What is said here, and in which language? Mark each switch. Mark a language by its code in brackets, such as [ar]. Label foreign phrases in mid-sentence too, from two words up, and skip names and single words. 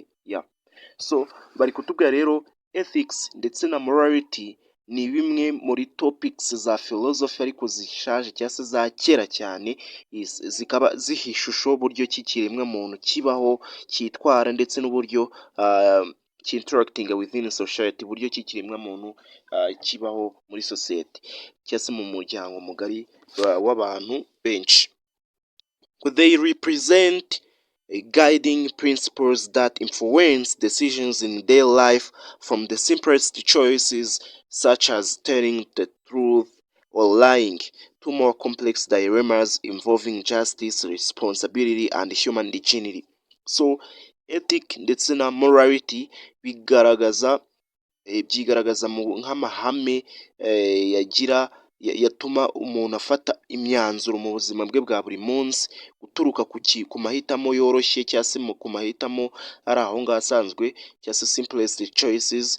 [rw] So bari kutubwira rero ethics ndetse na morality ni bimwe muri topics za philosophy ariko zishaje cyangwa se za kera cyane, zikaba ziha ishusho uburyo ki ikiremwa muntu kibaho, cyitwara ndetse n'uburyo [en] interacting within society, [rw] uburyo ki ikiremwa muntu kibaho muri society cyangwa se mu muryango mugari w'abantu benshi. [en] They represent guiding principles that influence decisions in daily life, from the simplest choices such as telling the truth or lying to more complex dilemmas involving justice, responsibility and human dignity. [rw] So ethic ndetse na morality byigaragaza nk'amahame yatuma umuntu afata imyanzuro mu buzima bwe bwa buri munsi, guturuka ku mahitamo yoroshye cyangwa se ku mahitamo ari aho ngaho asanzwe, cyangwa se [en] simplest choices.